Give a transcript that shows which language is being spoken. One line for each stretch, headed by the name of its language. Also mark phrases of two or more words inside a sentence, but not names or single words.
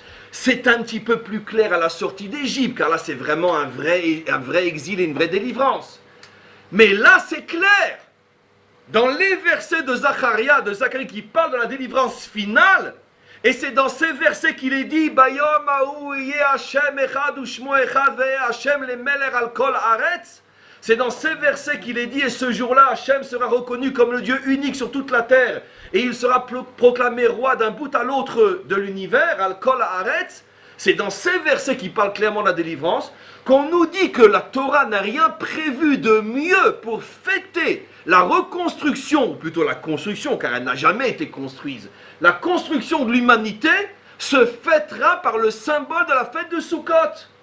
French: C'est un petit peu plus clair à la sortie d'Égypte, car là c'est vraiment un vrai exil et une vraie délivrance. Mais là c'est clair. Dans les versets de Zacharie qui parlent de la délivrance finale, et c'est dans ces versets qu'il est dit
Hebrew: ביום ההוא יהיה השם אחד ושמו אחד והיה השם למלך על כל הארץ.
French: C'est dans ces versets qu'il est dit, et ce jour-là, Hachem sera reconnu comme le Dieu unique sur toute la terre, et il sera proclamé roi d'un bout à l'autre de l'univers,
Hebrew: על כל הארץ.
French: C'est dans ces versets qui parlent clairement de la délivrance, qu'on nous dit que la Torah n'a rien prévu de mieux pour fêter la reconstruction, ou plutôt la construction, car elle n'a jamais été construite. La construction de l'humanité se fêtera par le symbole de la fête de Sukkot.